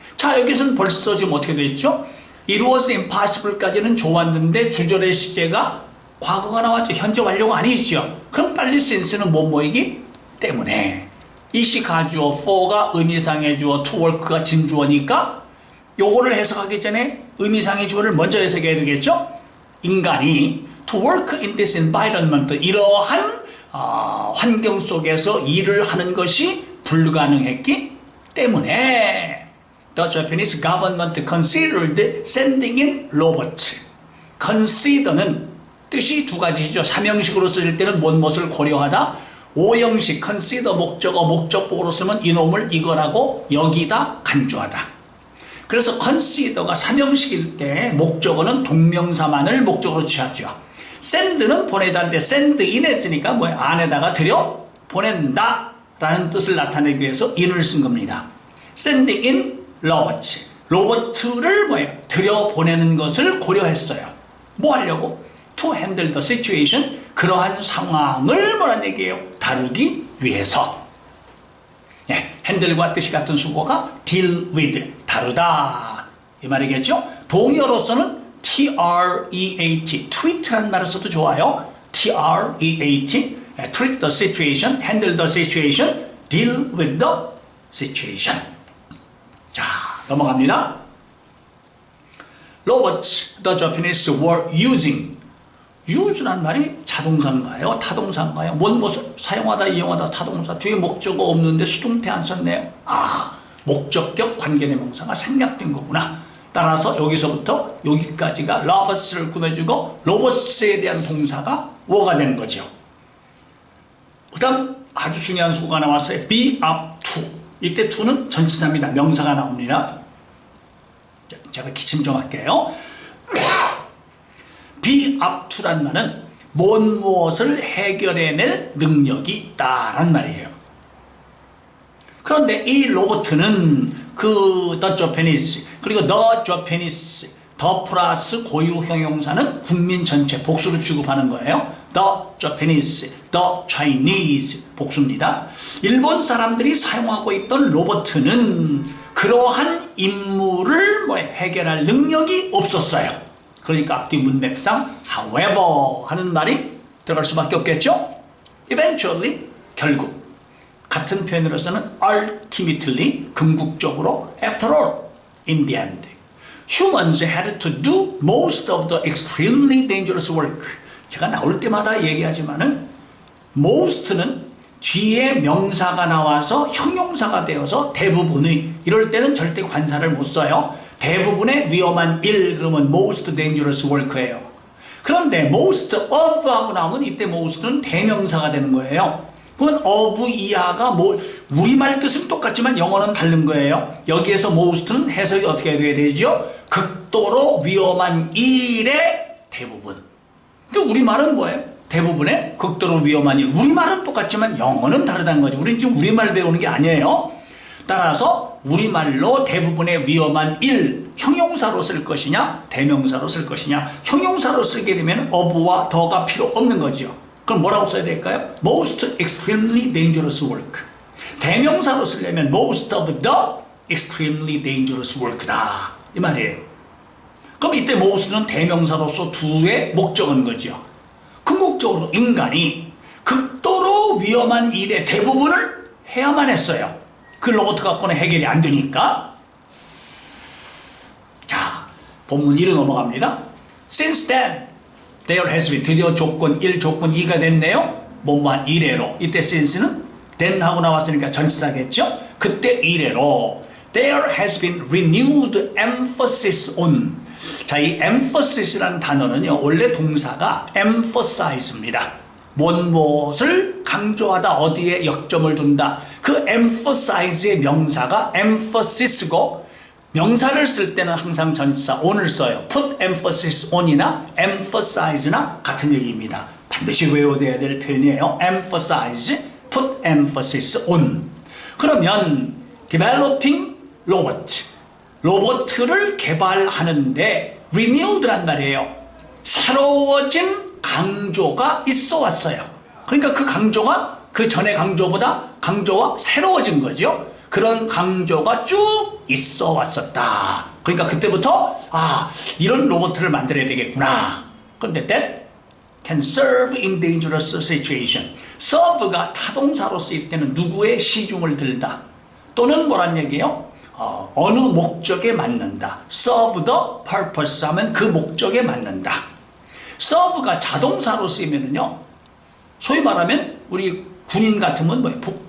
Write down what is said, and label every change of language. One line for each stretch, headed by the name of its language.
Korean: 자, 여기서는 벌써 지금 어떻게 되었죠?
English: It was impossible
Korean: 까지는 좋았는데 주절의 시제가 과거가 나왔죠. 현재 완료가 아니죠. 그럼 빨리 since는 뭐뭐이기 때문에. 이시 가주어, for가 의미상의 주어, to work가 진주어니까 요거를 해석하기 전에 의미상의 주어를 먼저 해석해야 되겠죠? 인간이
English: to work in this environment,
Korean: 이러한 환경 속에서 일을 하는 것이 불가능했기 때문에
English: The Japanese government considered sending in robots.
Korean: consider는 뜻이 두 가지죠. 삼형식으로 쓸 때는 무엇을 고려하다. 오형식 consider 목적어, 목적보로 쓰면 이놈을 이거라고 여기다 간주하다. 그래서 consider가 삼형식일 때 목적어는 동명사만을 목적으로 취하죠. send는 보내다인데 send in 했으니까 뭐야? 안에다가 들여 보낸다 라는 뜻을 나타내기 위해서 in을 쓴 겁니다.
English: send in robots.
Korean: 로봇을 들여보내는 것을 고려했어요. 뭐 하려고?
English: To handle the situation.
Korean: 그러한 상황을 뭐란 얘기예요? 다루기 위해서. 예, handle과 뜻이 같은 수고가 deal with, 다루다. 이 말이겠죠? 동의어로서는 treat, treat란 말을 써도 좋아요.
English: treat, treat the situation, handle the situation, deal with the situation.
Korean: 자, 넘어갑니다.
English: Robots the Japanese were using.
Korean: use란 말이 자동사인가요? 타동사인가요? 무엇을 사용하다, 이용하다, 타동사. 뒤에 목적어 없는데 수동태 안 썼네요. 아, 목적격 관계대명사가 생략된 거구나. 따라서 여기서부터 여기까지가 robots를 꾸며주고 로봇에 대한 동사가 were가 되는 거죠. 그 다음 아주 중요한 수고가 나왔어요.
English: be up to.
Korean: 이때 to는 전치사입니다. 명사가 나옵니다. 자, 제가 기침 좀 할게요. be up to란 말은 무엇을 해결해낼 능력이 있다란 말이에요. 그런데 이 로봇은 그 the Japanese 그리고 the Japanese 더 플러스 고유 형용사는 국민 전체 복수로 취급하는 거예요.
English: The Japanese, the Chinese
Korean: 복수입니다. 일본 사람들이 사용하고 있던 로봇은 그러한 임무를 해결할 능력이 없었어요. 그러니까 앞뒤 문맥상 however 하는 말이 들어갈 수밖에 없겠죠.
English: Eventually
Korean: 결국 같은 표현으로서는
English: ultimately
Korean: 궁극적으로
English: after all in the end humans had to do most of the extremely dangerous work.
Korean: 제가 나올 때마다 얘기하지만은 most는 뒤에 명사가 나와서 형용사가 되어서 대부분의 이럴 때는 절대 관사를 못 써요. 대부분의 위험한 일 그러면
English: most dangerous work
Korean: 예요. 그런데 most of 하고 나오면 이때 most는 대명사가 되는 거예요. 그건 of 이하가 우리말 뜻은 똑같지만 영어는 다른 거예요. 여기에서 most는 해석이 어떻게 돼야 되죠? 극도로 위험한 일의 대부분. 그 우리말은 뭐예요? 대부분의 극도로 위험한 일. 우리말은 똑같지만 영어는 다르다는 거죠. 우리는 지금 우리말 배우는 게 아니에요. 따라서 우리말로 대부분의 위험한 일 형용사로 쓸 것이냐 대명사로 쓸 것이냐. 형용사로 쓰게 되면 of와 더가 필요 없는 거죠. 그럼 뭐라고 써야 될까요?
English: Most extremely dangerous work.
Korean: 대명사로 쓰려면
English: most of the extremely dangerous work다.
Korean: 이 말이에요. 그럼 이때 most는 대명사로서 두의 목적은 거죠. 궁극적으로 인간이 극도로 위험한 일의 대부분을 해야만 했어요. 그 로봇 갖고는 해결이 안 되니까. 자, 본문 1로 넘어갑니다.
English: Since then, there has been
Korean: 드디어 조건 1, 조건 2가 됐네요. 뭐만 이래로. 이때 since는 then 하고 나왔으니까 전치사겠죠. 그때 이래로
English: there has been renewed emphasis on.
Korean: 자, 이 emphasis 라는 단어는요, 원래 동사가 emphasize입니다. 무엇을 강조하다, 어디에 역점을 둔다. 그 emphasize의 명사가 emphasis고, 명사를 쓸 때는 항상 전치사 on을 써요.
English: put emphasis on
Korean: 이나 emphasize나 같은 얘기입니다. 반드시 외워둬야 될 표현이에요. emphasize, put emphasis on. 그러면
English: developing robot,
Korean: 로봇을 개발하는데 renewed란 말이에요. 새로워진 강조가 있어 왔어요. 그러니까 그 강조가 그 전의 강조보다 강조가 새로워진 거죠. 그런 강조가 쭉 있어 왔었다. 그러니까 그때부터 이런 로봇을 만들어야 되겠구나.
English: 그런데 that can serve in dangerous situation.
Korean: serve가 타동사로 쓰일 때는 누구의 시중을 들다 또는 뭐란 얘기예요? 어느 목적에 맞는다.
English: serve the purpose
Korean: 하면 그 목적에 맞는다. serve가 자동사로 쓰이면은요, 소위 말하면 우리 군인 같으면 뭐예요?